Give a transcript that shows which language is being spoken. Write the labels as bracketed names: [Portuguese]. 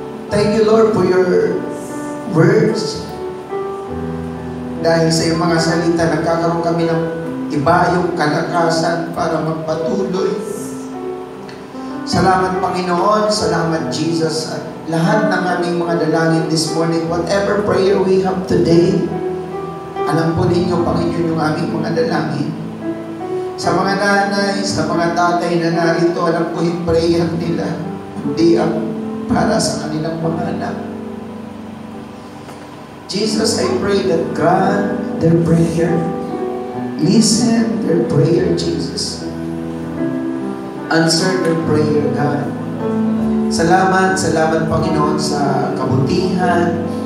[English] Thank you, Lord, for your words. [Filipino] Dahil sa iyong mga salita, nagkakaroon kami ng ibayong kalakasan para magpatuloy. Salamat, Panginoon. Salamat, Jesus. At lahat ng aming mga dalangin [English] this morning, whatever prayer we have today, [Filipino] alam po ninyo, Panginoon, yung aming mga dalangin. Sa mga nanay, sa mga tatay na narito, alam ko yung prayer nila. Hindi ang para sa kanilang mga anak. [English] Jesus, I pray that grant their prayer. Listen their prayer, Jesus. Answer their prayer, God. [Filipino] Salamat, Panginoon, sa kabutihan.